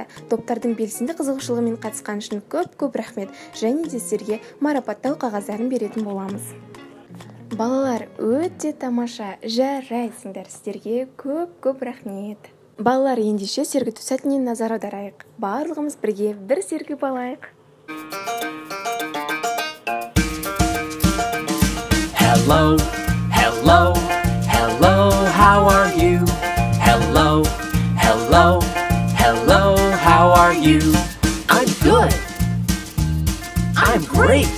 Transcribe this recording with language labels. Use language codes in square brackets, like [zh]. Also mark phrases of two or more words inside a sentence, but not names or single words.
[kk] Топтардың белсенді қызығушылығымен қатысқан үшін көп рахмет, және де сіздерге марапаттау қағаздарын беретін боламыз. Балалар, өте тамаша, жарайсыңдар. Сіздерге көп рахмет. Балалар, ендеше сергіту сәтінен назар аударайық. Барлығымыз бірге бір сергіп алайық. [en] Hello, hello, hello, how are you? Hello, hello, hello, how are you? I'm good. I'm great.